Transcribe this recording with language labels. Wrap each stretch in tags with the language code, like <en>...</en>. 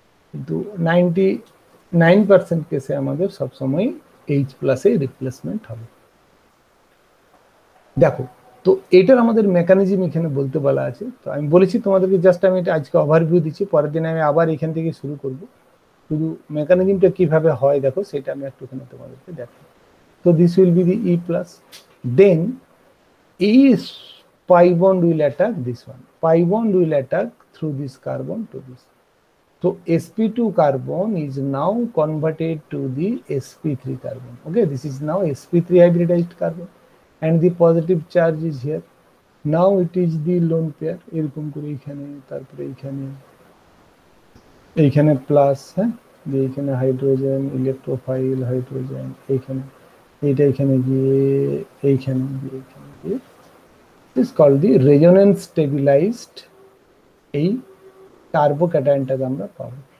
<bn>কিন্তু 99% কেসে আমাদের সবসময় H+ রিপ্লেসমেন্ট হবে। দেখো, তো এটার আমাদের মেকানিজম এখানে বলতে বলা আছে। তো আমি বলেছি তোমাদেরকে, জাস্ট আমি এটা আজকে ওভারভিউ দিচ্ছি, পরের দিন আমি আবার এখান থেকে শুরু করব। শুধু মেকানিজমটা কিভাবে হয় দেখো, সেটা আমি একটুখানি তোমাদেরকে দেখাই।</bn> <en>তো this will be the E+, দেন E pi bond will attack this one. Pi bond will attack through this carbon to this. So sp2 carbon is now converted to the sp3 carbon. Okay, this is now sp3 hybridized carbon, and the positive charge is here. Now it is the lone pair.</en> <bn>এরকম করে এখানে, তারপরে এইখানে plus, হ্যাঁ, যে এখানে hydrogen, electrophile hydrogen, এইখানে এইটা এখানে গিয়ে এইখানে গিয়ে</bn> <en>is called the resonance stabilized</en> <bn>এই কার্বোক্যাটায়নটাকে আমরা পাবো।</bn>